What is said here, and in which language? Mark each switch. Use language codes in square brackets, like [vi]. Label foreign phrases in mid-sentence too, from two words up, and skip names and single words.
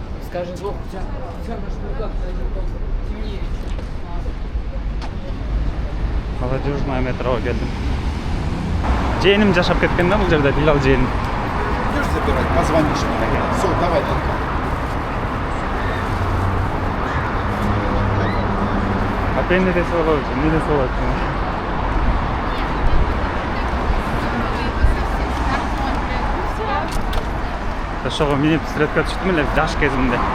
[ru] скажет, вот у тебя как темнее. [ky] Молодежная метро келдим. Жээним жашап кеткен да бул жерде, Билал жээним. [ru] Идешь забирать, позвонишь мне. Все, давай. [ky] Апенде десе болот, эмне десе болот. Ошого минип суретке түштүм эле жаш кезимде.